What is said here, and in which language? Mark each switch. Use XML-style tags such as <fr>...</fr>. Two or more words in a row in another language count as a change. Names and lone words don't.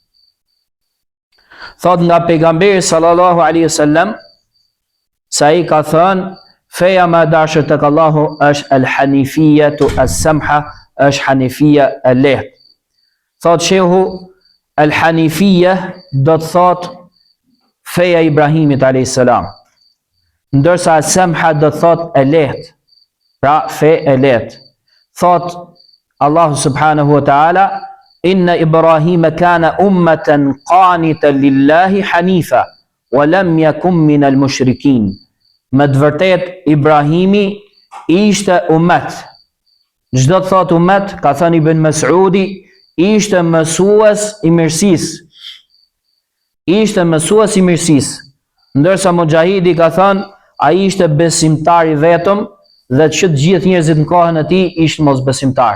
<sq>Thot nga pejgamberi</sq> <ar>صلى الله عليه وسلم</ar> <sq>se ai ka thënë: feja më e dashur tek Allahu është</sq> <ar>الحنيفية السمحة,</ar> <sq>është hanifia e lehtë. Thot shehu, al-hanifia do të thot feja e Ibrahimit</sq> <ar>عليه السلام,</ar> <sq>ndërsa as-samha do të thot e lehtë, pra fe e lehtë.</sq> <ar>Thot Allahu سبحانه وتعالى إن إبراهيم كان أمة قانتا لله حنيفا ولم يكن من المشركين.</ar> <sq>Me të vërtet Ibrahimi ishte ummet. Çdo të thot ummet, ka thënë Ibn Mas'udi, ishte mësues i mirësisë. Ishte mësues i mirësisë. Ndërsa Mujahidi ka thënë, ai ishte besimtar i vetëm, dhe që të gjithë njerëzit në kohën e tij ishin mosbesimtar.</sq>